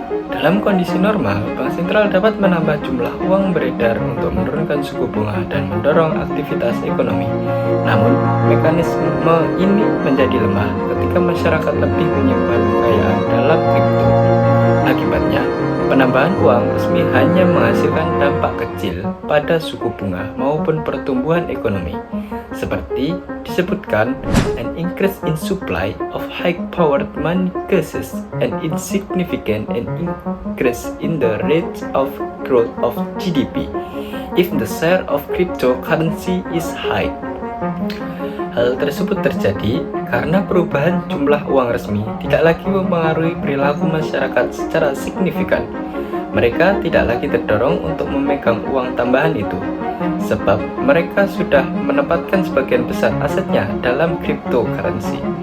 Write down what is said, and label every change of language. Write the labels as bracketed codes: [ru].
[id] Dalam kondisi normal, bank sentral dapat menambah jumlah uang beredar untuk menurunkan suku bunga dan mendorong aktivitas ekonomi. Namun, mekanisme ini menjadi lemah ketika masyarakat lebih menyimpan kekayaan dalam kripto. Akibatnya, penambahan uang resmi hanya menghasilkan dampak kecil pada suku bunga maupun pertumbuhan ekonomi. Seperti disebutkan, [en] an increase in supply of high-powered money causes an insignificant increase in the rate of growth of GDP if the share of cryptocurrency is high. [id] Hal tersebut terjadi karena perubahan jumlah uang resmi tidak lagi mempengaruhi perilaku masyarakat secara signifikan. Mereka tidak lagi terdorong untuk memegang uang tambahan itu, sebab mereka sudah menempatkan sebagian besar asetnya dalam cryptocurrency.